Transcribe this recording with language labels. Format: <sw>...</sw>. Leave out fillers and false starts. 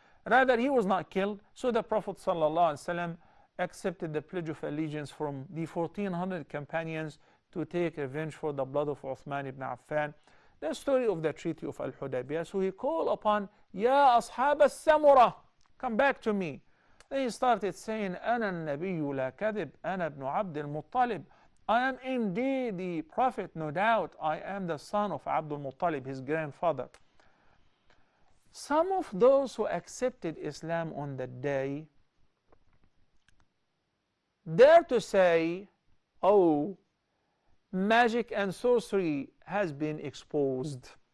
<en>Rather, he was not killed. So the Prophet ﷺ accepted the pledge of allegiance from the 1,400 companions to take revenge for the blood of Uthman ibn Affan. The story of the Treaty of Al-Hudaybiyah. So he called upon, Ya Ashab al-Samura, come back to me. Then he started saying,</en> <ar>أنا النبي لا كذب أنا ابن عبد المطلب.</ar> <en>I am indeed the Prophet, no doubt. I am the son of Abdul Muttalib, his grandfather. Some of those who accepted Islam on that day dare to say, oh, magic and sorcery has been exposed.</en>